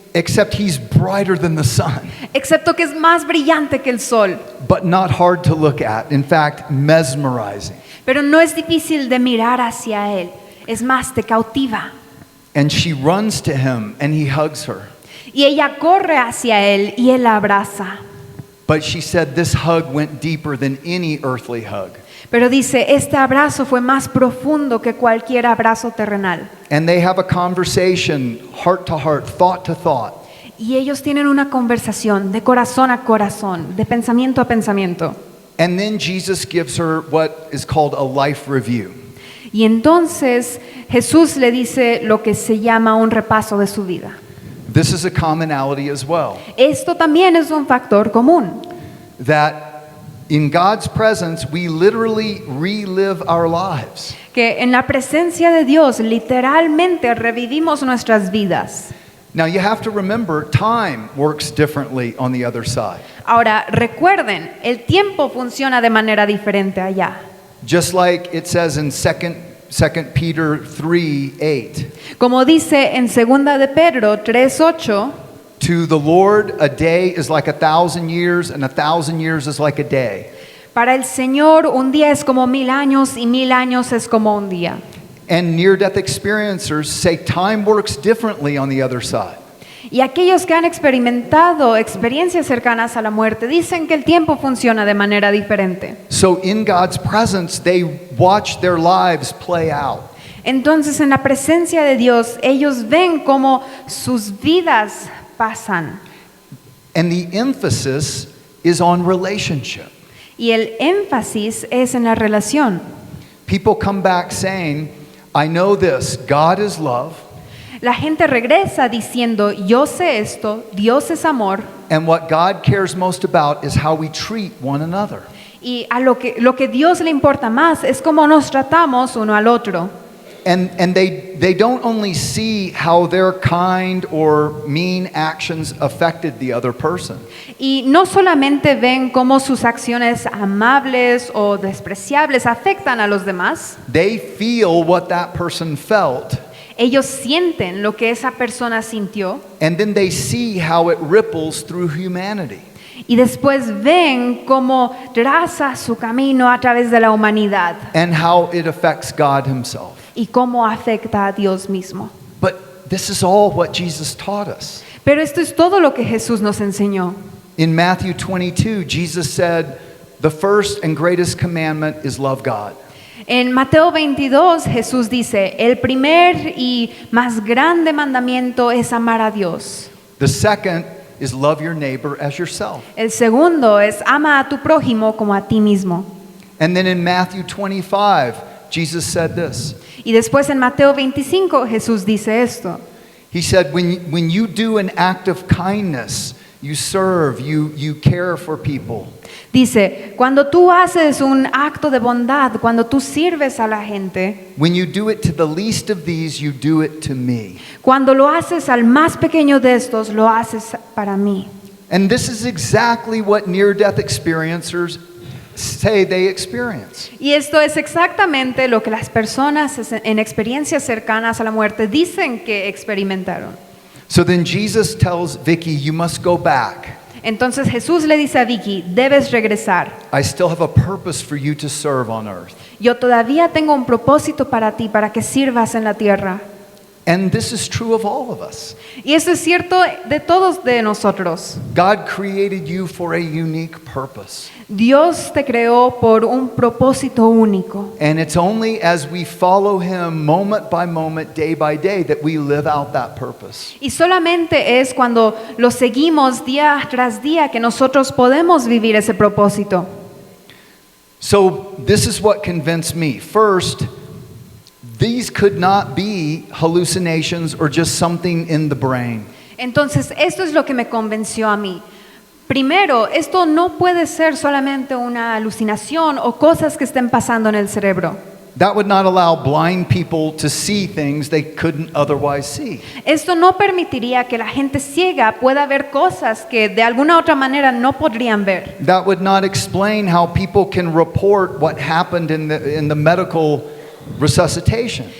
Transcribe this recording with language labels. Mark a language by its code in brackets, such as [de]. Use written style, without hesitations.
[en] Except he's brighter than the sun, [es] Excepto que es más brillante que el sol. [en] but not hard to look at. In fact, mesmerizing. [es] Pero no es difícil de mirar hacia él. Es más, te cautiva. [en] And she runs to him and he hugs her. [es] Y ella corre hacia él y él la abraza. [en] But she said this hug went deeper than any earthly hug. [es] Pero dice, este abrazo fue más profundo que cualquier abrazo terrenal. [en] And they have a conversation, heart to heart, thought to thought. [es] Y ellos tienen una conversación de corazón a corazón, de pensamiento a pensamiento. [en] And then Jesus gives her what is called a life review. [es] Y entonces Jesús le dice lo que se llama un repaso de su vida. [en] This is a commonality as well. [es] Esto también es un factor común. [en] That in God's presence, we literally relive our lives. [es] Que en la presencia de Dios literalmente revivimos nuestras vidas. [en] Now you have to remember, time works differently on the other side. [es] Ahora, recuerden, el tiempo funciona de manera diferente allá. [en] Just like it says in 2 Peter 3:8. [es] Como dice en 2 de Pedro 3:8, [en] To the Lord, a day is like 1,000 years, and 1,000 years is like a day. [es] para el Señor un día es como 1000 años y 1000 años es como un día. [en] And near-death experiencers say time works differently on the other side. [es] Y aquellos que han experimentado experiencias cercanas a la muerte dicen que el tiempo funciona de manera diferente. [en] So in God's presence, they watch their lives play out. [es] Entonces, en la presencia de Dios, ellos ven cómo sus vidas pasan. [en] And the emphasis is on relationship. [es] Y el énfasis es en la relación. [en] People come back saying, I know this, God is love, [es] La gente regresa diciendo, yo sé esto, Dios es amor, [en] and what God cares most about is how we treat one another. [es] y a lo que Dios le importa más es cómo nos tratamos uno al otro. [en] And they don't only see how their kind or mean actions affected the other person. [es] Y no solamente ven cómo sus acciones amables o despreciables afectan a los demás, [en] They feel what that person felt, [es] ellos sienten lo que esa persona sintió [en] and then they see how it ripples through humanity. [es] y después ven cómo traza su camino a través de la humanidad [en] And how it affects God himself. [es] y cómo afecta a Dios mismo. [en] But this is all what Jesus taught us. [es] Pero esto es todo lo que Jesús nos enseñó. [en] In Matthew 22, Jesus said, the first and greatest commandment is love God. [es] En Mateo 22 Jesús dice, el primer y más grande mandamiento es amar a Dios. [en] The second is love your neighbor as yourself. [es] El segundo es ama a tu prójimo como a ti mismo. [en] And then in Matthew 25, Jesus said this. [es] Y después en Mateo 25 Jesús dice esto. [en] He said, when you do an act of kindness, you serve, you care for people. [es] Dice, cuando tú haces un acto de bondad, cuando tú sirves a la gente, [en] When you do it to the least of these, you do it to me. [es] cuando lo haces al más pequeño de estos, lo haces para mí. [en] And this is exactly what near-death experiencers say they experience. [es] Y esto es exactamente lo que las personas en experiencias cercanas a la muerte dicen que experimentaron. [en] So then Jesus tells Vicky, you must go back. [es] Entonces Jesús le dice a Vicky, debes regresar. [en] I still have a purpose for you to serve on earth. [es] Yo todavía tengo un propósito para ti, para que sirvas en la tierra. [en] And this is true of all of us. [es] Y eso es cierto de todos de nosotros. [en] God created you for a unique purpose. [es] Dios te creó por un propósito único. [en] And it's only as we follow him moment by moment, day by day, that we live out that purpose. [es] Y solamente es cuando lo seguimos día tras día que nosotros podemos vivir ese propósito. [en] So this is what convinced me. First, these could not be hallucinations or just something in the brain. [es] Entonces, esto es lo que me convenció a mí. Primero, esto no puede ser solamente una alucinación o cosas que estén pasando en el cerebro. [en] That would not allow blind people to see things they couldn't otherwise see. [es] Esto no permitiría que la gente ciega pueda ver cosas que de alguna otra manera no podrían ver. [en] That would not explain how people can report what happened in the medical resuscitation.